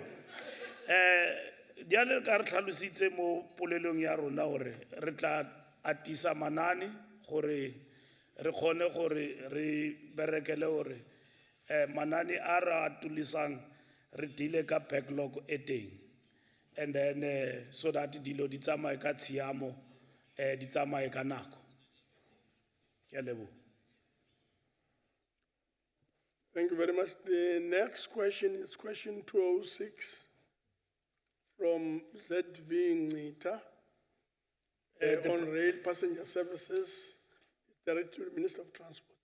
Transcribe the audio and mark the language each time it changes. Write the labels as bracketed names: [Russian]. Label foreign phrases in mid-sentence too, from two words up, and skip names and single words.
[Tswana] Diale ka re tlhalositse mo polelong ya rona gore re tla atisa manane gore re kgone gore re berekele gore manane a re atulisang re dile ka backlog e teng, [English] and then so that [Tswana] dilo di tsamaye ka tshiamo di tsamaye ka nako. Ke a leboha. [English] Thank you very much. The next question is question 206 from ZV Ngita on rail passenger services, directed to the Minister of Transport.